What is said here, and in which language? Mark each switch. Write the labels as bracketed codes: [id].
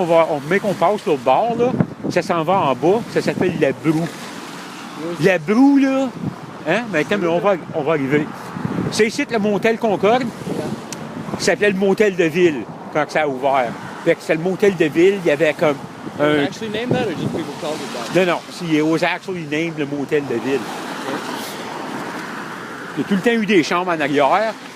[fr] On met qu'on passe l'autre bord, là. Ça s'en va en bas. Ça s'appelle la Broue. La Broue, là. Hein? Mais attends, mais on va arriver. C'est ici le motel Concorde. Ça s'appelait le motel de ville quand ça a ouvert. Fait que c'était le motel de ville. Il y avait comme un... [en] actually named that or just people called it that? [fr] Non. [en] It was actually named le motel de ville. [fr] Il y a tout le temps eu des chambres en arrière.